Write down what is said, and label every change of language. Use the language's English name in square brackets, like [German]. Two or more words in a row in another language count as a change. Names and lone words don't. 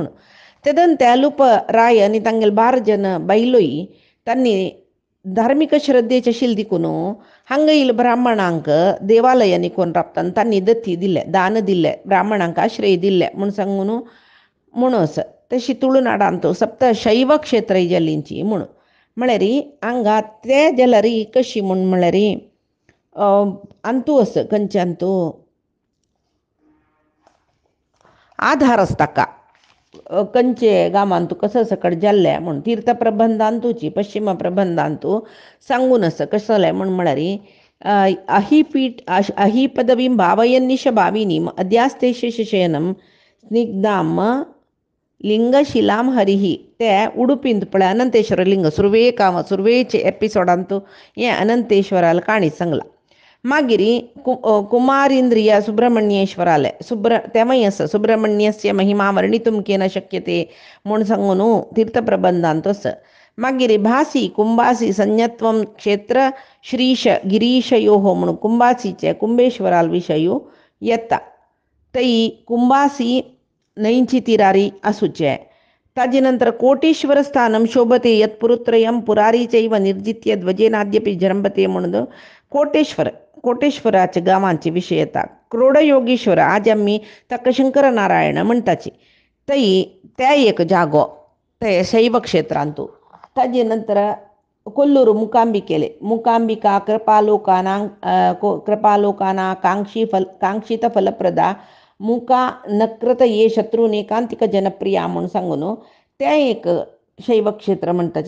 [Konkani] तेदन ते लूप राय आनी तांगेले 12 जन बायलोय तांणी धार्मीक श्रद्धेचे आशिल्ले देखून हांगा येयले ब्राह्मणांक देवालयांनी कोण राबता तांणी दत्ती दिले दान दिले ब्राह्मणांक आश्रय दिले म्हूण सांगून म्हणून आसा. तशी तुळुनाडांत सप्त शैव क्षेत्र जाल्लींची म्हणून म्हळ्यार हांगा ते जाल्यार कशी म्हूण म्हळ्यार अंतू आसा खंयचे अंतू आधार आसा ताका खंयचे गांवांत कसो सकट जाल्ले म्हूण तीर्थ प्रबंधांतूची पश्चिम प्रबंधांतू सांगून आसा कशें जालें म्हूण म्हळ्यार [Sanskrit] अही पदवीं भावयन्निश भाविनीम अद्यास्तेश शयनम स्निग्धाम लिंगशिलाम हरिही. [Konkani] ते उडुपींत पळय अनंतेश्वर लिंग सुरवेचे एपिसोडांत हें अनंतेश्वराल काणी सांगला. मागीर कुमारेंद्रिय सुब्रमण्येश्वराले तेवय आसा [Sanskrit] सुब्रमण्यस्य महिमा वर्णितुम केन शक्यते [Konkani] म्हूण सांगून तीर्थप्रबंधांत आसा. मागीर [Sanskrit] भासी कुंभासी संज्ञत्वम क्षेत्र श्रीश गिरीशयो [Konkani] म्हणून कुंभासीचे कुंभेश्वराल विशयू येता. थंय कुंभासी न्हंयची तिरारी आसूचे. ताजे नंतर कोटेश्वर [Sanskrit] स्थानम शोभते यत्पुरुत्रयम पुरारी चैव निर्जित्य ध्वजेनाद्यपि जरंबते [Konkani] म्हणून कोटेश्वराच्या गांवांचे विशय येता. क्रोडयोगेश्वर आज आमी ताका शंकर नारायण म्हणटाची थंय ते एक जागो ते शैव क्षेत्रांतू. ताजे नंतर कोल्लूर मुकांबिका [Sanskrit] कृपालोकाना कांक्षित फलप्रदा मुका नक्रत ये शत्रुनेकांतिक जनप्रिया [Konkani] म्हणून सांगून ते एक शैव क्षेत्र म्हणटाचे.